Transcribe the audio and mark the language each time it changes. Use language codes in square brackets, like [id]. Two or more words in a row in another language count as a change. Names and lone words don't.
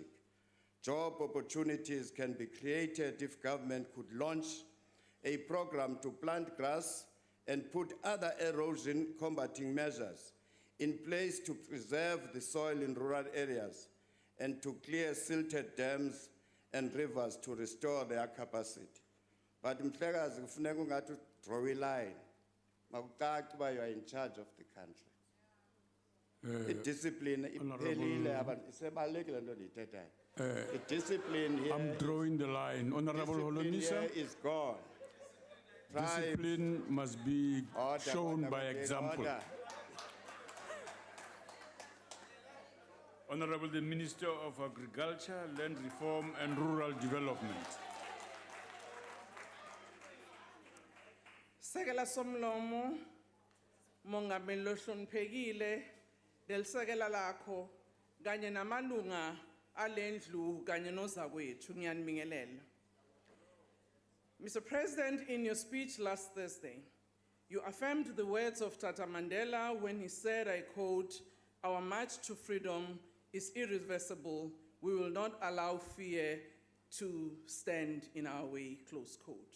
[en] Job opportunities can be created if government could launch a program to plant grass and put other erosion combating measures in place to preserve the soil in rural areas and to clear silted dams and rivers to restore their capacity. [xh] But Mhlekazi kufuneka ungathi [en] draw a line. [xh] Makucace uba [en] you are in charge of the country. [xh] Discipline iphelile abantu isebalekile lento ndiyithethayo. [en] The discipline here. I'm drawing the line. Honorable Discipline Holomisa, here is gone. Tribes. discipline must be Order, shown order, by order, example. order. Honorable the Minister of Agriculture, Land Reform and Rural Development. [zu] Sekela somlomo, mongameli lohloniphekile, delisekela lakho, kanye namalunga alendlu kanye nozakwethu ngiyanibingelela. [en] Mr. President, in your speech last Thursday, you affirmed the words of Tata Mandela when he said, I quote, "Our march to freedom is irreversible. We will not allow fear to stand in our way," close quote.